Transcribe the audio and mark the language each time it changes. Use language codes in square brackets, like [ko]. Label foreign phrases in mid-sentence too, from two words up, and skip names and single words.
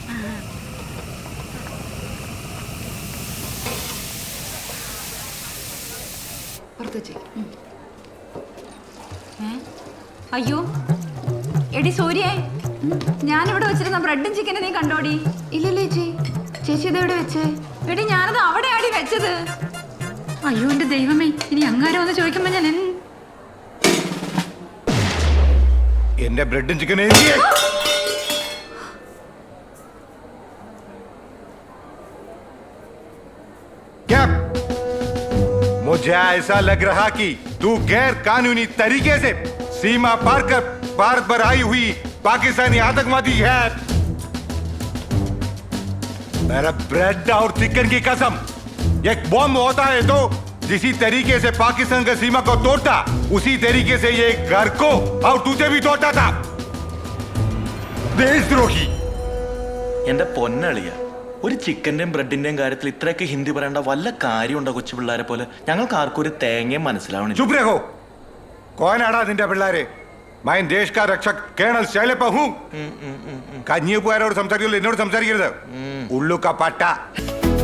[ml] അയ്യോ എടി സൂര്യേ, ഞാനിവിടെ വെച്ചിരുന്ന ബ്രെഡും ചിക്കനും നീ കണ്ടോടി? ഇല്ലല്ലേ ചേച്ചി. ചേച്ചി ഇതെവിടെ വെച്ചേ? എടി ഞാനത് അവിടെ ആടി വെച്ചത്. അയ്യോ എന്റെ ദൈവമേ, ഇനി അങ്ങാരോ ഒന്ന് ചോദിക്കുമ്പോ ഞാൻ എന്റെ ബ്രെഡും ചിക്കനും क्या? [hi] मुझे ऐसा लग रहा कि तू गैर कानूनी तरीके से सीमा पार कर भारत पर आई हुई पाकिस्तानी आतंकवादी है। मेरा ब्रेड और चिकन की कसम, एक बॉम्ब होता है तो जिसी तरीके से पाकिस्तान का सीमा को तोड़ता, उसी तरीके से ये घर को और तुझे भी तोड़ता था। देशद्रोही। [ml] എന്റെ പൊന്നളിയ, ഒരു ചിക്കന്റെയും ബ്രെഡിന്റെയും കാര്യത്തിൽ ഇത്രയൊക്കെ ഹിന്ദി പറയേണ്ട വല്ല കാര്യമുണ്ടോ? കൊച്ചു പിള്ളേരെ പോലെ ഞങ്ങൾക്ക് ആർക്കും ഒരു തേങ്ങയും മനസ്സിലാവണം. [hi] चुप रहो। कौन आड़ा [ml] നിന്റെ പിള്ളേരെ? [hi] मैं देश का रक्षक കേണൽ ശൈലപ്പ हूं. [ml] കഞ്ഞിയപ്പുകാരോട് സംസാരിക്കുള്ളൂ, എന്നോട് സംസാരിക്കരുത്. ഉള്ളു കപ്പട്ട.